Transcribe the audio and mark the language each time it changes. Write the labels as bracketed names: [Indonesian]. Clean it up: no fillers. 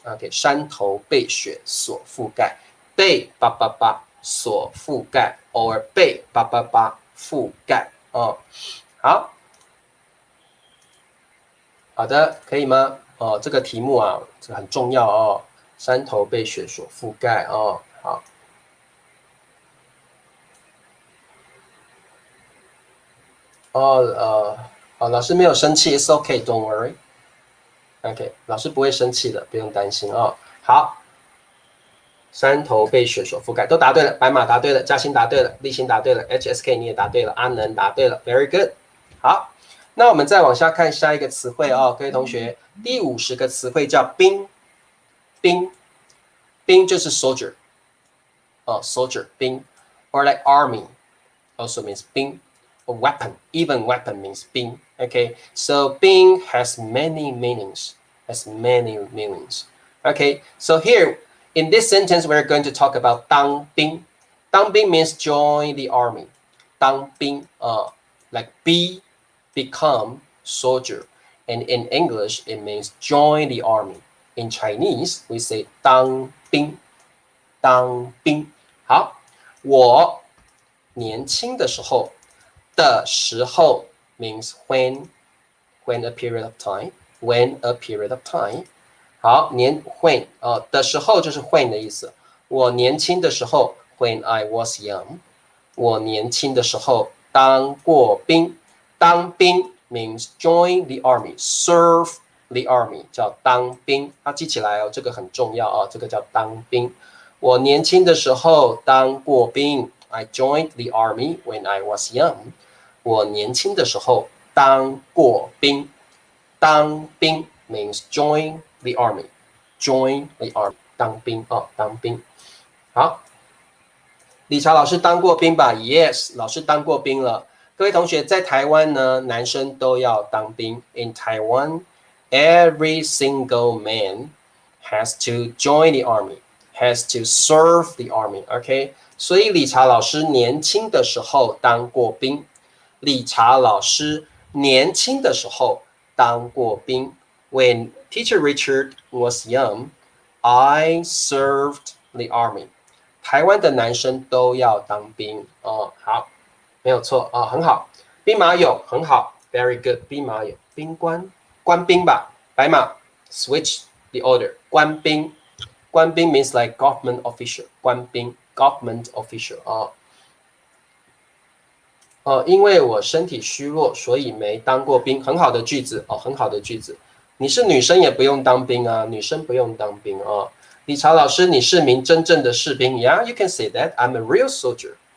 [Chinese] OK， 山头被雪所覆盖，被叭叭叭所覆盖 ，or 被叭叭叭覆盖哦。好，好的，可以吗？哦，这个题目啊，这个很重要哦。山头被雪所覆盖哦。好，老师没有生气 ， [English] It's okay, don't worry. [Chinese] OK， 老师不会生气的，不用担心哦。好，山头被雪所覆盖，都答对了。白马答对了，嘉欣答对了，立新答对了 ，HSK 你也答对了，阿能答对了， [English] Very good。 [Chinese] 好，那我们再往下看下一个词汇哦，各位同学，第50个词汇叫兵，兵，兵就是 soldier 哦，soldier 兵 ， [English] or like army also means [Chinese] 兵。 [English] A weapon, even weapon means 兵。 Okay, so 兵 has many meanings. Has many meanings. Okay, so here in this sentence we're going to talk about 当兵。当兵 means join the army. 当兵 like become soldier. And in English it means join the army. In Chinese we say 当兵。 [Chinese] 当兵。好，我年轻的时候的时候 [English] means when a period of time when a period of time 好when [Chinese] 的时候就是 [English] when [Chinese] 的意思。我年轻的时候 [English] when I was young [Chinese] 我年轻的时候当过兵。 [English] 当兵 means join the army serve the army [Chinese] 叫当兵。记起来哦，这个很重要哦，这个叫当兵。我年轻的时候当过兵。 [English] I joined the army when I was young. [Chinese] 我年轻的时候当过兵。 [English] 当兵 means join the army. Join the army. 当兵哦，当兵。 [Chinese] 好，理查老师当过兵吧 ？Yes， 老师当过兵了。各位同学，在台湾呢，男生都要当兵。 [English] In Taiwan, every single man has to join the army, has to serve the army. [Chinese] OK， 所以理查老师年轻的时候当过兵。理查老师年轻的时候当过兵。 [English] When Teacher Richard was young, I served the army. [Chinese] 台湾的男生都要当兵哦。好，没有错哦，很好。兵马俑很好 ， [English] very good。 [Chinese] 兵马俑，兵官，官兵吧。 [English] 白马 ，switch the order。 官兵，官兵 means like government official。 [Chinese] 官兵 [English] government official [Chinese] 因为我身体虚弱，所以没当过兵。很好的句子哦，很好的句子。你是女生也不用当兵啊，女生不用当兵哦。理查老师，你是名真正的士兵。 [English] Yeah, you can say that. I'm a real soldier.